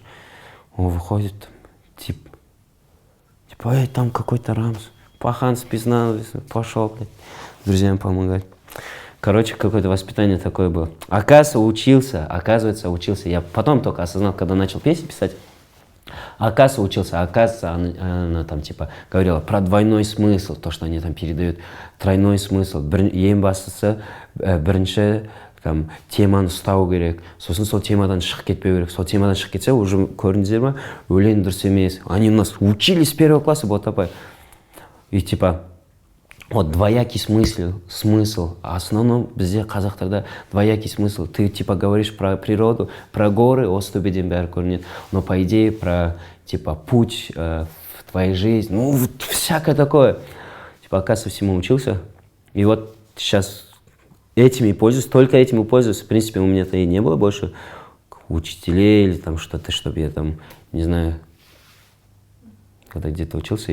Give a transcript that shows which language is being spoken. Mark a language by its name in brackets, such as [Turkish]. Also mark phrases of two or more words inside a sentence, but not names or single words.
[Russian] Он выходит, типа, эй, там какой-то Рамс, Пахан спизнал, пошел, блядь, друзьям помогать. Короче, какое-то воспитание такое было. Оказывается, учился. Я потом только осознал, когда начал песни писать. Оказывается, она там типа говорила про двойной смысл, то, что они там передают, тройной смысл. [Kazakh] Ең бастысы, бірінші там теманы ұстау керек, сосын сол темадан шығып кетпеу керек. Сол темадан шығып кетсе, уже көрдіңіздер ма, өлең дұрыс емес. [Russian] Они у нас учили с 1 класса, Ботапай. И типа, вот двоякий смысл. А в основном [Kazakh] бізде қазақтарда [Russian] двоякий смысл. Ты типа говоришь про природу, про горы, [Kazakh] Остубеден бәрі көрінеді. [Russian] Но по идее про типа путь в твоей жизни. Ну, вот всякое такое. Типа, оказывается, всему учился. И вот сейчас этими пользуюсь, только этим и пользуюсь. В принципе, у меня-то и не было больше учителей или там что-то, чтобы я там, не знаю, когда где-то учился.